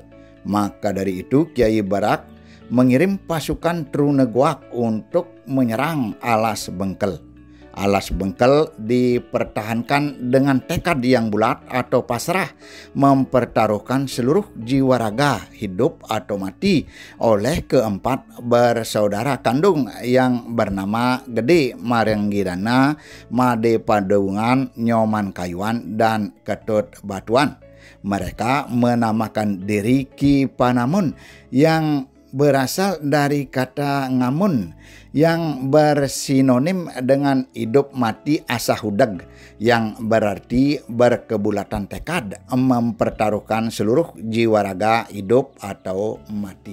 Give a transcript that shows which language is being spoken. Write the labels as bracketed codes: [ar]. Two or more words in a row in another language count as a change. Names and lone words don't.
[id] Maka dari itu Kiai Barak mengirim pasukan Trunegawak untuk menyerang Alas Bengkel. Alas Bengkel dipertahankan dengan tekad yang bulat atau pasrah, mempertaruhkan seluruh jiwa raga, hidup atau mati oleh keempat bersaudara kandung yang bernama Gede Marenggidana, Made Padeungan, Nyoman Kayuan, dan Ketut Batuan. Mereka menamakan diri Ki Panamun yang berasal dari kata ngamun yang bersinonim dengan hidup mati asahudeg yang berarti berkebulatan tekad mempertaruhkan seluruh jiwa raga, hidup atau mati.